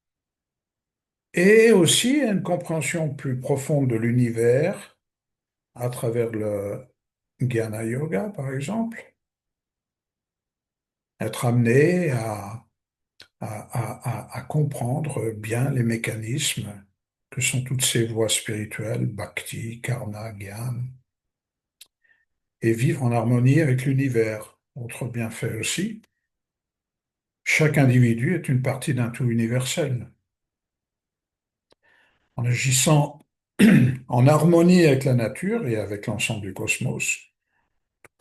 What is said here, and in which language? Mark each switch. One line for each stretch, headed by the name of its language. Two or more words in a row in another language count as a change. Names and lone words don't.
French: et aussi à une compréhension plus profonde de l'univers à travers le Jnana Yoga, par exemple, être amené à comprendre bien les mécanismes que sont toutes ces voies spirituelles,
Sanskrit: bhakti, karma, jnana,
French: et vivre en harmonie avec l'univers. Autre bienfait aussi, chaque individu est une partie d'un tout universel. En agissant en harmonie avec la nature et avec l'ensemble du cosmos, tout